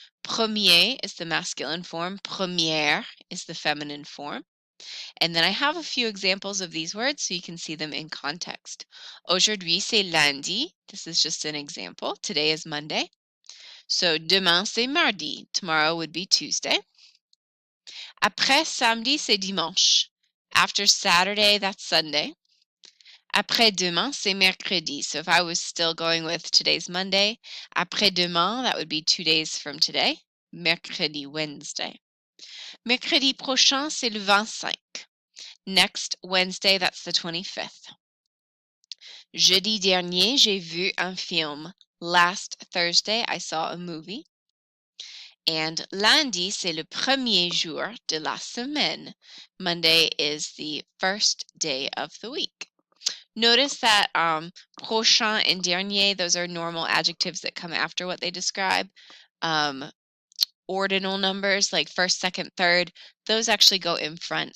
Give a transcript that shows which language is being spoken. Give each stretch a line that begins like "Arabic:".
English: Premier is the masculine form. Première is the feminine form. And then I have a few examples of these words so you can see them in context.
French: Aujourd'hui, c'est lundi.
English: This is just an example. Today is Monday.
French: So demain, c'est mardi.
English: Tomorrow would be Tuesday.
French: Après samedi, c'est dimanche.
English: After Saturday, that's Sunday.
French: Après-demain, c'est mercredi.
English: So if I was still going with today's Monday, après-demain, that would be 2 days from today. Mercredi, Wednesday.
French: Mercredi prochain, c'est le 25.
English: Next Wednesday, that's the 25th.
French: Jeudi dernier, j'ai vu un film.
English: Last Thursday, I saw a movie.
French: And lundi, c'est le premier jour de la semaine.
English: Monday is the first day of the week. Notice that prochain and dernier, those are normal adjectives that come after what they describe. Ordinal numbers like first, second, third, those actually go in front.